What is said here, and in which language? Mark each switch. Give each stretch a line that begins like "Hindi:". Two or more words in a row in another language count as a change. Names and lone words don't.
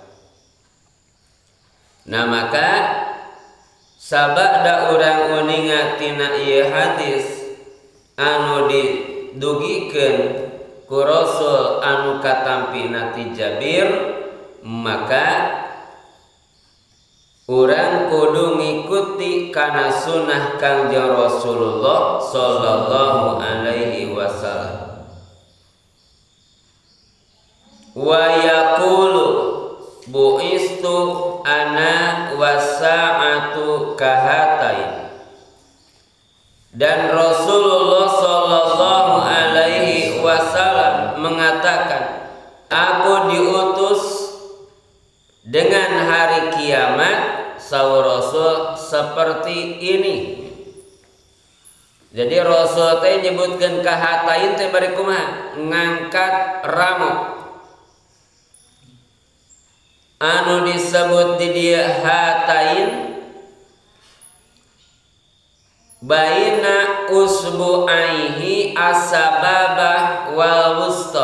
Sundanese: Nah maka sabada urang uninga tina ieu hadis anu didugikeun ku Rasul anu katampina ti Jabir, maka urang kudu ngikuti kana sunnah Kangjeng Rasulullah
Arabic: صلى الله عليه وسلم. ويقول بعثت أنا والساعة كهاتين,
Indonesian: dan Rasulullah
Arabic: صلى الله عليه وسلم
Indonesian: mengatakan, aku diutus dengan hari kiamat, saur Rasul, seperti ini.
Sundanese: Jadi Rasul teh nyebutkeun ka hatain teh bari kumaha? Ngangkat ramo. Anu disebut di dieu
Arabic: هاتين بين إصبعيه السبابة والوسطى.